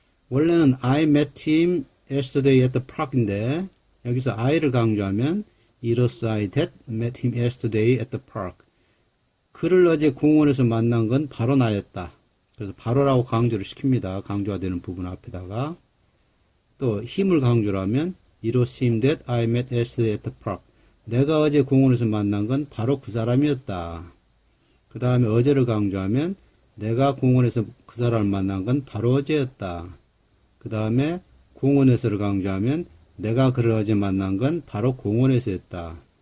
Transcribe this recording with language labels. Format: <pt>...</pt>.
<en>원래는 I met him yesterday at the park인데</en> <ko>여기서 I를 강조하면</ko> <en>It was I that met him yesterday at the park.</en> <ko>그를 어제 공원에서 만난 건 바로 나였다. 그래서 바로라고 강조를 시킵니다. 강조가 되는 부분 앞에다가. 또 힘을 강조를 하면</ko> <en>It was him that I met yesterday at the park.</en> <ko>내가 어제 공원에서 만난 건 바로 그 사람이었다. 그 다음에 어제를 강조하면 내가 공원에서 그 사람을 만난 건 바로 어제였다. 그 다음에 공원에서를 강조하면 내가 그를 어제 만난 건 바로 공원에서였다.</ko>